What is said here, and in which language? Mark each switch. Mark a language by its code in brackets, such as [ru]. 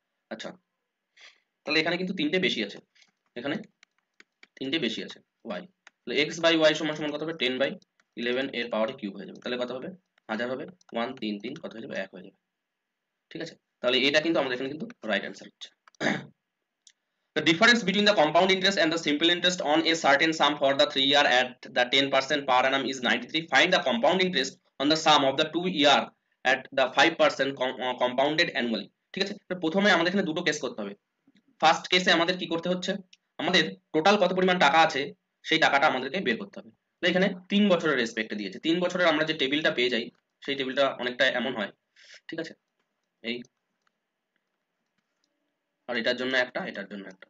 [bn] আচ্ছা, তাহলে এখানে কিন্তু তিনটে বেশি আছে, এখানে তিনটে বেশি আছে y, তাহলে x বাই y সমান সমান কত হবে 10 বাই 11 এর পাওয়ারে কিউব হয়ে যাবে, তাহলে কত হবে 1000 হবে, 1 3 3 কত হয়ে যাবে 1 হয়ে যাবে। ঠিক আছে, তাহলে এটা কিন্তু আমাদের এখানে কিন্তু [en] right answer [bn] হচ্ছে। [en] The difference between the compound interest and the simple interest on a certain sum for the 3 year at the 10% per annum is 93. Find the compound interest on the sum of the 2 year at the 5% compounded annually. [bn] ঠিক আছে, প্রথমে আমাদের এখানে দুটো case করতে হবে। First কেসে আমাদের কি করতে হচ্ছে, আমাদের টোটাল কত পরিমাণ টাকা আছে সেই টাকাটা আমাদেরকে বের করতে হবে। তো এখানে 3 বছরের রেসপেক্টে দিয়েছে, 3 বছরের আমরা যে টেবিলটা পেয়ে যাই সেই টেবিলটা অনেকটা এমন হয়। ঠিক আছে, এই আর এটার জন্য একটা, এটার জন্য একটা।